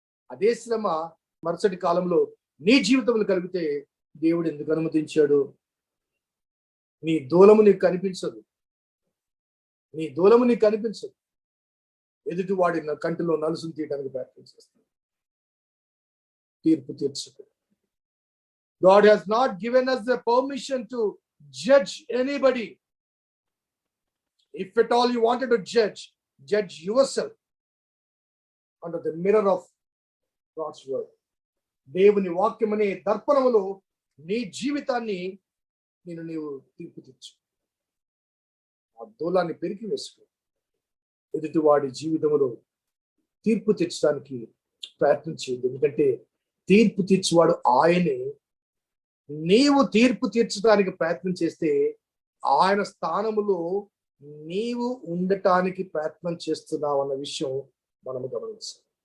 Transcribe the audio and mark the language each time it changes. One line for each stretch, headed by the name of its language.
Telugu: అదే శ్రమ మరుసటి కాలంలో నీ జీవితంలో కలిగితే దేవుడు ఎందుకు అనుమతించాడు? నీ దూలము నీకు కనిపించదు, నీ దూలము నీకు కనిపించదు. ఎదుటి వాడి కంటిలో నలుసును తీయడానికి ప్రయత్నం చేస్తాడు. తీర్పు తీర్చుకో.
English: God has not given us the permission to judge anybody. If at all you wanted to judge yourself under the mirror of God's word.
Telugu: దేవుని వాక్యమనే దర్పణములో నీ జీవితాన్ని నీవు తీర్పు తీర్చు. ఆ దూలాన్ని పెరికి వేసుకో. ఎదుటివాడి జీవితంలో తీర్పు తీర్చడానికి ప్రయత్నం చేయదు. ఎందుకంటే తీర్పు తీర్చువాడు ఆయనే. నీవు తీర్పు తీర్చడానికి ప్రయత్నం చేస్తే ఆయన స్థానములో నీవు ఉండటానికి ప్రయత్నం చేస్తున్నావు అన్న విషయం మనము గమనించాలి.